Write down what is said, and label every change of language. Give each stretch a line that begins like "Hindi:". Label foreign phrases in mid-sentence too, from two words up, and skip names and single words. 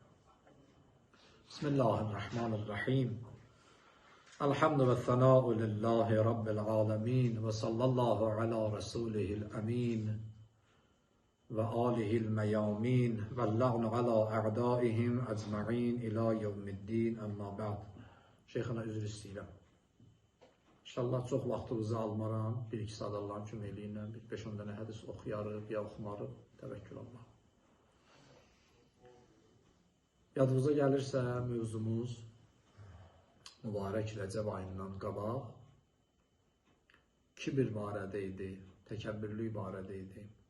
Arabic: بسم الله الرحمن الرحيم الحمد والثناء لله رب العالمين وصلى الله على رسوله الأمين وآله الميامين واللعن على أعدائهم أجمعين إلى يوم الدين أما بعد.
Azerbaijani: Şeyxana üzr istəyirəm. İnşallah çox vaxtınızı almaram. Bir-iki saat Allahın köməkliyi ilə bir 5-10 dənə hədis oxuyarıq, ya oxumarıq. Təvəkkül Allah. Yadınıza gəlirsə mövzumuz mübarək Rəcəb ayından qabaq kibir barədə idi, təkəbbürlük barədə idi.